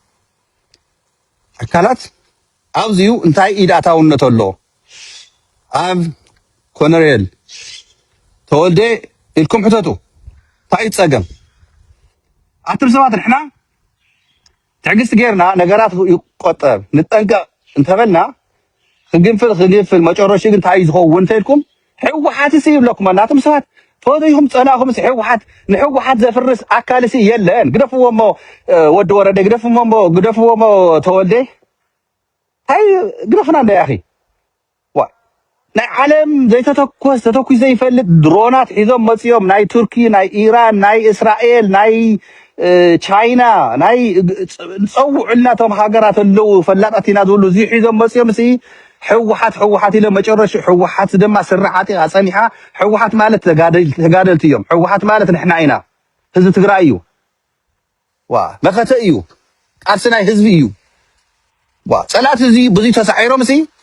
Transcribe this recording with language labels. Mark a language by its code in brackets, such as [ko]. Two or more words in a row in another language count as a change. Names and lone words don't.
[ti] ኣካላት ኣብዚዩ እንታይ ኢድ ኣታውነት ኣሎ ኣብ ኮነሬል ተወልደ ኢልኩም ሕተቱ እንታይ ፀገም ኣትር ሰባት ንሕና ትዕግስቲ ጌርና ነገራት ይቆጠብ ንጠንቀቕ እንተበልና ክግንፍል መጨረሻ ግን እንታይ ዝኸውን እንተይልኩም ሕወሓት ይብለኩም እናቶም ሰባት ተወደይኩም ፀናኹም ሕወሓት ንሕወሓት ዘፍርስ ኣካል የለን ግደፍዎሞ ወዲ ወረደ ግደፍዎሞ ተወልደ هاي [ar] قرفنا عند يا أخي [ti] ናይ ዓለም ዘይተተኮስ ተተኩስ ዘይፈልጥ ድሮናት ሒዞም መፅዮም ናይ ቱርኪ ናይ ኢራን ናይ እስራኤል ናይ ቻይና ናይ ፀውዑልናቶም ሃገራት ኣለው ፈላጣት ኢና ዝብሉ እዚ ሒዞም መፅዮም እዚ ሕወሓት ኢሎም መጨረሻ ሕወሓት ድማ ስርዓት ኣፀኒሓ ሕወሓት ማለት ተጋደልቲ እዮም ሕወሓት ማለት ንሕና ኢና ህዝቢ ትግራይ እዩ መኸተ እዩ ቃልሲ ናይ ህዝቢ እዩ ፀላት እዚ ብዙ ተሳዒሮም እዚ